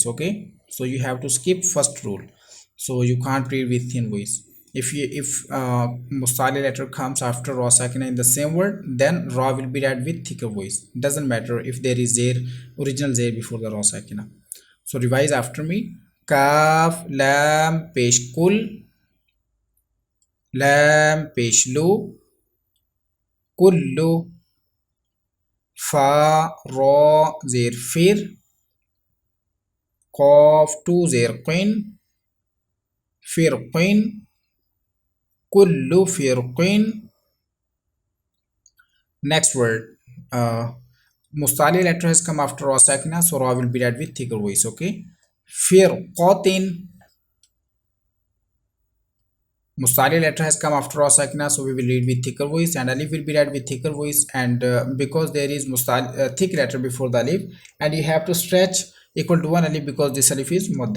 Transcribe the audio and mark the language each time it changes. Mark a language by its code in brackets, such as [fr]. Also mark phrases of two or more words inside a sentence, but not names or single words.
[en] Okay, so you have to skip first rule, so you can't read with thin voice. If mustali letter comes after [ar] راء ساكنة [en] in the same word, then raw will be read with thicker voice. Doesn't matter if there is zair, original zair before the [ar] راء ساكنة. [en] So revise after me. Kaf, [ar] لام، پیش كُل، لام، پیش لُ، كُلُّ, فاء، راء، زير فِر، قاف، تُ، زير قِن، فِرْقِن، كُلُّ فِرْقِن. [en] Next word, mustali letter has come after [ar] راء ساكنة, [en] so raw will be read with thicker voice. Okay, firqatin. Mustali letter has come after [ar] راء ساكنة, [en] so we will read with thicker voice, and alif will be read with thicker voice, and because there is mustali thick letter before the alif, and you have to stretch equal to one alif because this alif is mudda.